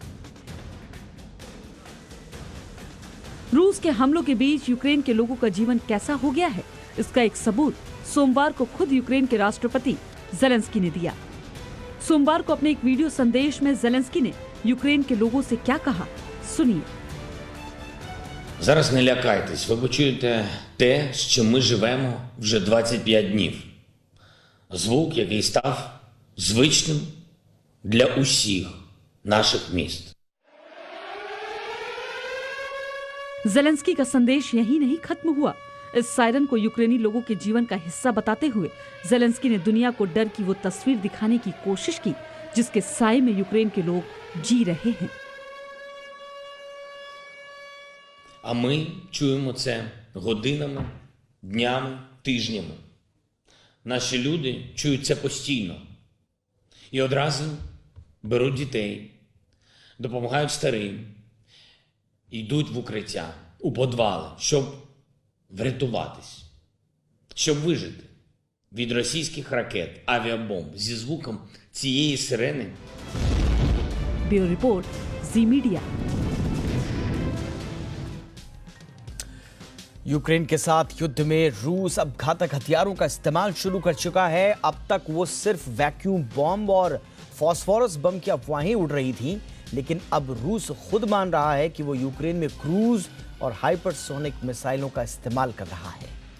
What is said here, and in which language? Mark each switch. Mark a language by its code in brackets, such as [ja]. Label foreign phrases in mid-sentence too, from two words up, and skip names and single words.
[hi] रूस के हमलों के बीच यूक्रेन के लोगों का जीवन कैसा हो गया है, इसका एक सबूत सोमवार को खुद यूक्रेन के राष्ट्रपति ज़ेलेंस्की ने दिया। सोमवार को अपने एक वीडियो संदेश में ज़ेलेंस्की ने यूक्रेन के लोगों से क्या कहा, सुनिए। [uk] Зараз не лякайтесь, ви почуєте те, з чим ми живемо вже 25 днів. Звук, який став звичним для усіх наших міст. [hi] ज़ेलेंस्की का संदेश यही नहीं खत्म हुआ। इस सायरन को यूक्रेनी लोगों के जीवन का हिस्सा बताते हुए ज़ेलेंस्की ने दुनिया को डर की वो तस्वीर दिखाने की कोशिश की जिसके साए में यूक्रेन के लोग जी रहे हैं। [uk] А ми чуємо це годинами, днями, тижнями. Наші люди чують це постійно. І одразу беруть дітей, допомагають старим, йдуть в укриття, у підвали, щоб врятуватись, щоб вижити від російських ракет, авіабомб зі звуком цієї сирени. [en] bureau report, [hi] जी मीडिया। यूक्रेन के साथ युद्ध में रूस अब घातक हथियारों का इस्तेमाल शुरू कर चुका है। अब तक वो सिर्फ [en] vacuum bomb [hi] और फॉस्फोरस बम की अफवाहें उड़ रही थी, लेकिन अब रूस खुद मान रहा है कि वो यूक्रेन में क्रूज और हाइपरसोनिक मिसाइलों का इस्तेमाल कर रहा है।